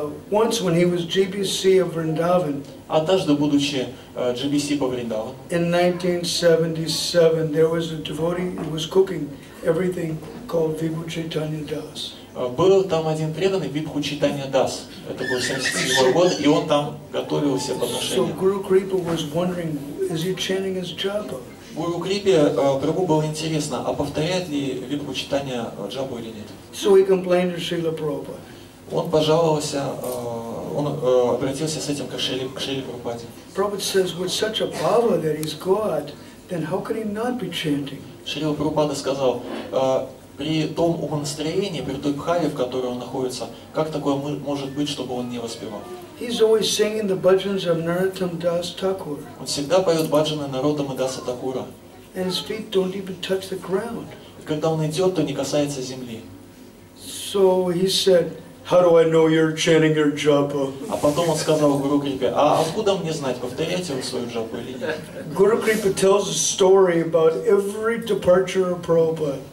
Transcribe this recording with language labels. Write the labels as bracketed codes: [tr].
[en] Once when he was GBC of Vrindavan, [ru] Однажды, будучи GBC по Вриндавану, [en] in 1977, there was a devotee who was cooking everything called Vibhu Chaitanya Das. [ru] был там один преданный Вибху Чайтанья Дас. Это был 1977 год, и он там готовил все [en] So [ru] подношения. [en] Guru Kripa was wondering, is he chanting his japa? [ru] Гуру Крипе Прабху было интересно, а повторяет ли Вибху Чайтанья джапу или нет. [en] So he complained to Srila Prabhupada. [ru] Он пожаловался, он обратился с этим к Шриле Прабхупаде. [en] Prabhupada says, with such a bhava that he's God, then how could he not be chanting? [ru] Шрила Прабхупада сказал, при том умонастроении, при той бхаве, в которой он находится, как такое может быть, чтобы он не воспевал? [en] He's always singing the bhajans of Narottam Das Thakur, [ru] Он всегда поет баджаны Нароттама Даса Такура. [en] and his feet don't even touch the ground. [ru] И когда он идет, то не касается земли. [en] So he said, how do I know you're chanting your japa? [ru] А потом он сказал Гуру Крипе, а откуда мне знать, повторяете вы свою джапу или нет? [en] Guru Kripa tells a story about every departure of Prabhupada.